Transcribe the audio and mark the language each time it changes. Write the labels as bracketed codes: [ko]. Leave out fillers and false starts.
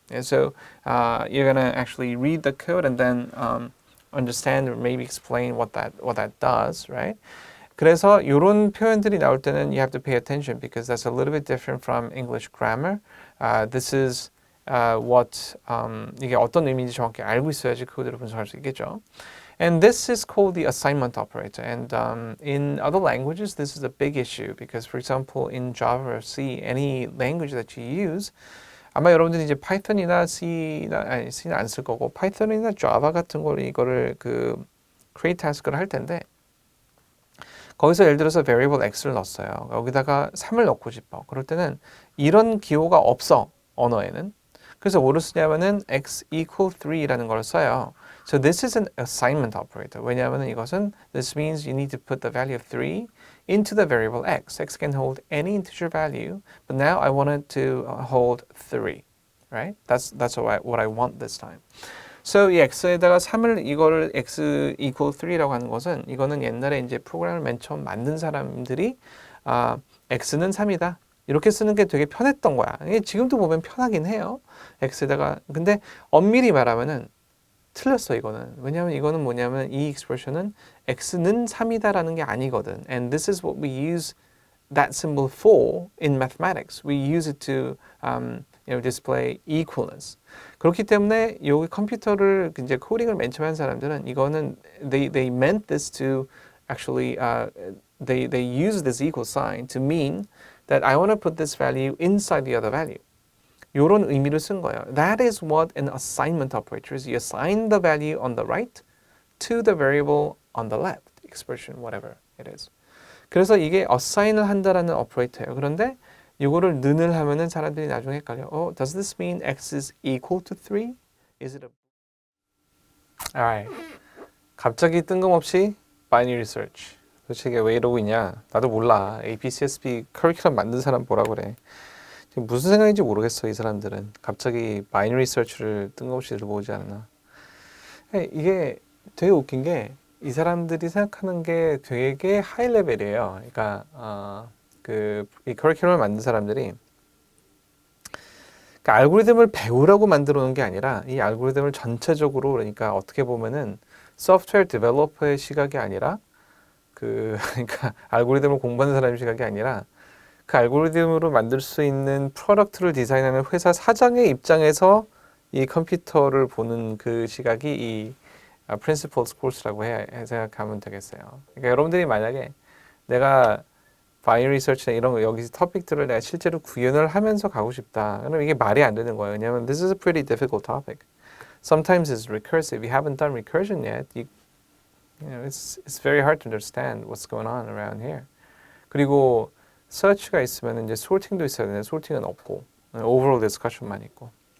[en] And so you're gonna actually read the code and then understand or maybe explain what that does, right? [ko] 그래서 이런 표현들이 나올 때는 [en] you have to pay attention because that's a little bit different from English grammar. This is what [ko] 이게 어떤 의미인지 정확히 알고 있어야지 그거대로 분석할 수 있겠죠. [en] And this is called the assignment operator. And in other languages, this is a big issue because, for example, in Java or C, any language that you use, [ko] 아마 여러분들이 이제 파이썬이나 C는 안 쓸 거고 파이썬이나 Java 같은 걸 이거를 그 create task를 할 텐데 거기서 예를 들어서 variable x를 넣었어요. 여기다가 3을 넣고 싶어. 그럴 때는 이런 기호가 없어 언어에는. 그래서 뭐를 쓰냐면은 x equal 3라는 걸 써요. [en] So this is an assignment operator. [ko] 왜냐하면 이것은 [en] this means you need to put the value of 3 into the variable x. X can hold any integer value, but now I want it to hold 3, right? That's what I want this time. [ko] So 이 x에다가 3을 이거를 x equal 3라고 하는 것은 이거는 옛날에 이제 프로그램을 맨 처음 만든 사람들이 x는 3이다. 이렇게 쓰는 게 되게 편했던 거야. 이게 지금도 보면 편하긴 해요. x에다가 근데 엄밀히 말하면은 틀렸어 이거는. 왜냐하면 이거는 뭐냐면 이 expression은 x는 3이다라는 게 아니거든. [en] And this is what we use that symbol for in mathematics. We use it to display equalness. [ko] 그렇기 때문에 여기 컴퓨터를 이제 코딩을 맨 처음 한 사람들은 이거는 [en] they meant this to actually they use this equal sign to mean that I want to put this value inside the other value. [ko] 이런 의미를 쓴 거예요. [en] That is what an assignment operator is. You assign the value on the right to the variable on the left. Expression, whatever it is. [ko] 그래서 이게 assign을 한다라는 오퍼레이터예요. 그런데 이거를 는을 하면은 사람들이 나중에 헷갈려. Does this mean x is equal to 3? Is it a... Alright. 갑자기 뜬금없이 binary search. 도대체 이게 왜 이러고 있냐? 나도 몰라. APCSP 커리큘럼 만든 사람 뭐라 그래. 무슨 생각인지 모르겠어 이 사람들은. 갑자기 binary search를 뜬금없이 들어보지 않나. 이게 되게 웃긴 게 이 사람들이 생각하는 게 되게 하이 레벨이에요. 그러니까 이 커리큘럼을 만든 사람들이 그러니까 알고리즘을 배우라고 만들어 놓은 게 아니라 이 알고리즘을 전체적으로 그러니까 어떻게 보면은 소프트웨어 디벨로퍼의 시각이 아니라 그러니까 알고리즘을 공부하는 사람의 시각이 아니라 그 알고리즘으로 만들 수 있는 프로덕트를 디자인하는 회사 사장의 입장에서 이 컴퓨터를 보는 그 시각이 이 principles course라고 생각하면 되겠어요. 그러니까 여러분들이 만약에 내가 바이너리 서치나 이런 거 여기 토픽들을 내가 실제로 구현을 하면서 가고 싶다. 그럼 이게 말이 안 되는 거예요. 왜냐하면 [en] this is a pretty difficult topic. Sometimes it's recursive. You haven't done recursion yet. You know, it's very hard to understand what's going on around here. [ko] 그리고 search가 있으면 이제 sorting도 있어야 되는데 sorting은 없고 overall discussion만 있고.